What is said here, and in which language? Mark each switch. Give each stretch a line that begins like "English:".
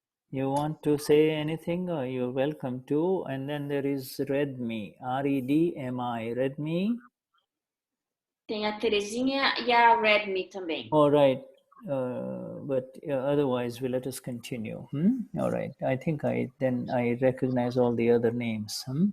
English: You want to say anything, or you're welcome to. And then there is Redmi, R-E-D-M-I, Redmi.
Portuguese: Tem a Terezinha e a Redmi também.
English: All right, but otherwise, let us continue. All right, I think I recognize all the other names.